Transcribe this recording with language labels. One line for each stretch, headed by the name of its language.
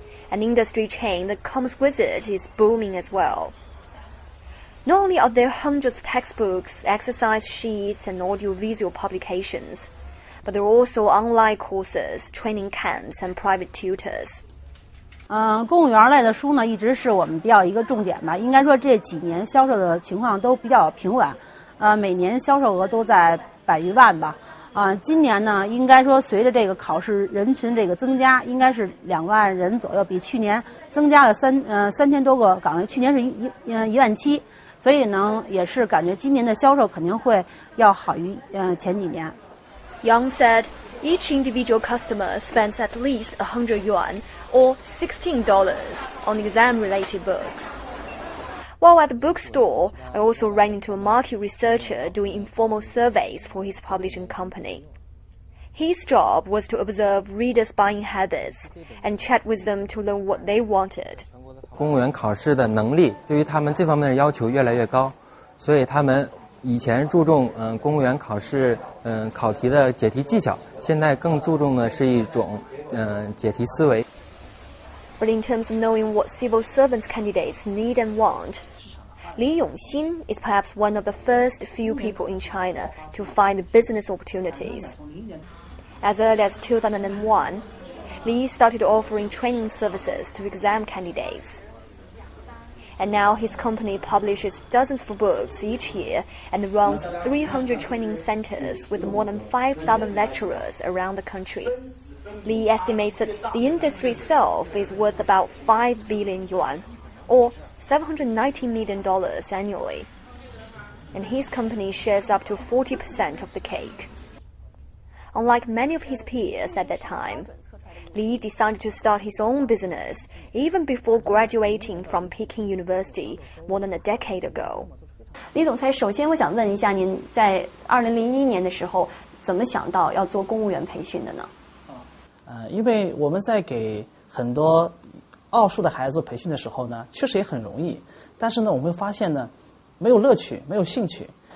English: An industry chain that comes with it is booming as well. Not only are there hundreds of textbooks, exercise sheets, and audiovisual publications, but there are also online courses, training camps, and private tutors.
Chinese: 公务员类的书呢，一直是我们比较一个重点吧。应该说这几年销售的情况都比较平稳，每年销售额都在100余万吧。今年呢，应该说随着这个考试人群这个增加，应该是2万人左右，比去年增加了3000多个岗位，去年是1.7万，所以呢，也是感觉今年的销售肯定会要好于前几年。
English: Yang said each individual customer spends at least 100 yuan or $16 on exam-related books. While at the bookstore, I also ran into a market researcher doing informal surveys for his publishing company. His job was to observe readers' buying habits and chat with them to learn what they wanted.
Chinese: 公务员考试的能力对于他们这方面的要求越来越高，所以他们以前注重公务员考试考题的解题技巧，现在更注重的是一种解题思维。
English: But in terms of knowing what civil servants candidates need and want, Li Yongxin is perhaps one of the first few people in China to find business opportunities. As early as 2001, Li started offering training services to exam candidates. And now his company publishes dozens of books each year and runs 300 training centers with more than 5,000 lecturers around the country. Li estimates that the industry itself is worth about 5 billion yuan, or $790 million annually. And his company shares up to 40% of the cake. Unlike many of his peers at that time, Li decided to start his own business even before graduating from Peking University more than a decade ago.
Chinese: 李总裁，首先我想问一下，您在2001年的时候怎么想到要做公务员培训的呢？因为我们在给很多奥数的孩子做培训的时候呢，确实也很容易，但是呢，我们会发现呢，没有乐趣，没有兴趣。